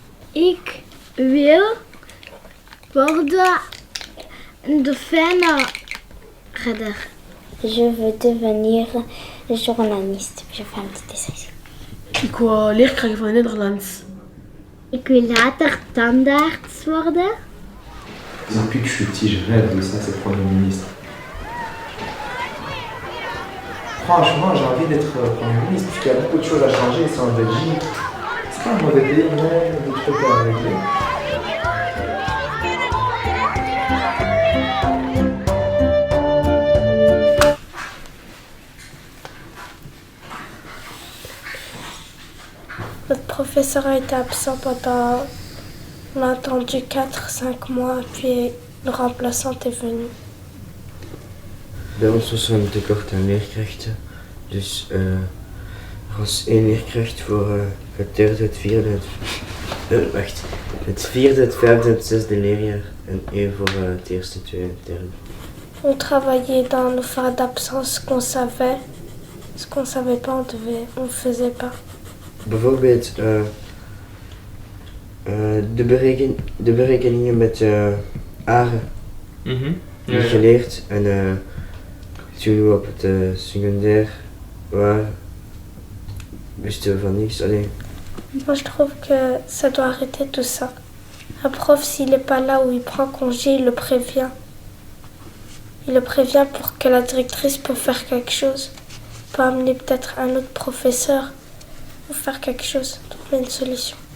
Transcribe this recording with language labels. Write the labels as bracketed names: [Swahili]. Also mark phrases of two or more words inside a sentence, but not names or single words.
[Dutch] Ik wil worden een dolfijnenredder. [French] Je veux devenir journaliste. Je fais un petit essai. [Dutch] Ik wil leerkracht van Nederlands. Ik wil later tandarts worden. [French] Depuis que je suis petit, je rêve de ça, c'est Premier ministre. Franchement, j'ai envie d'être Premier ministre parce qu'il y a beaucoup de choses à changer ici en Belgique. C'est pas un mauvais pays, mais des trucs à régler. Notre professeur a été absent pendant, on a attendu 4-5 mois, puis le remplaçante est venu. [Dutch] Bij ons was er een tekort aan leerkrachten, dus er was 1 leerkracht voor het derde, het vierde, het vierde, het vijfde en het zesde leerjaar en 1 voor het eerste, tweede en derde. [French] On travaillait dans nos phases d'absence, ce qu'on savait pas, on faisait pas. [Dutch] Bijvoorbeeld de berekeningen met aren geleerd en toen we op het secundair waren, wisten we van niets alleen. [French] Moi je trouve que ça doit arrêter tout ça. Un prof s'il n'est pas là ou il prend congé, il le prévient. Il le prévient pour que la directrice puisse faire quelque chose. Peut amener peut-être un autre professeur ou faire quelque chose, trouver une solution.